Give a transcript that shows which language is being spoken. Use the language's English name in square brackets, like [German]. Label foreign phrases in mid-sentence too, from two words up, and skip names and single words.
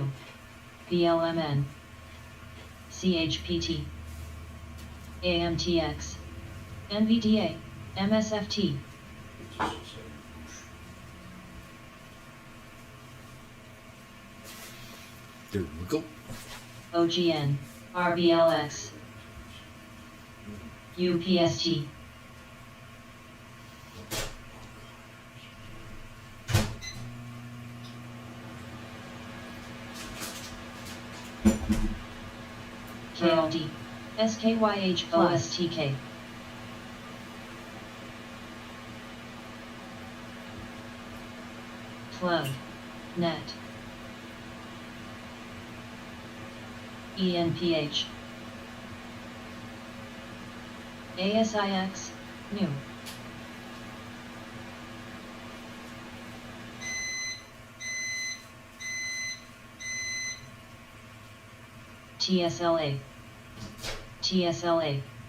[English] BLMN. CHPT. AMTX. NVDA. MSFT. There we go. OGN. RBLX. UPST. KLD. SKYH. OSTK. Plug. Net. ENPH. ASIX. New. TSLA. TSLA.